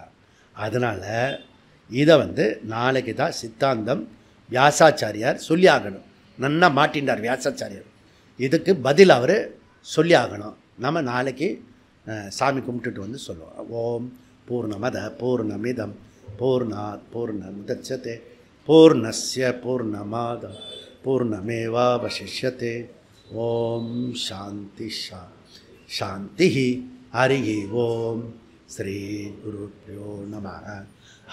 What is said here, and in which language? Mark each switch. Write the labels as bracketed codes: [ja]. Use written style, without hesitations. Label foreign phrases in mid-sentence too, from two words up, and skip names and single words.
[ta] அதனால் இதை நாளைக்கு தான் சித்தாந்தம் வியாசாச்சாரியார் சொல்லி ஆகணும். நன்னா மாட்டின்றார் வியாசாச்சாரியார். இதுக்கு பதில் அவர் சொல்லி ஆகணும். நம்ம நாளைக்கு சாமி கும்பிட்டுட்டு சொல்லுவோம். [sa] ओं पूर्णमद पूर्णमिदम् पूर्णात् पूर्णमुदच्यते पूर्णस्य पूर्णमादाय पूर्णमेवावशिष्यते. ओं शान्ति शान्ति. हरि ओं श्री गुरुभ्यो नम.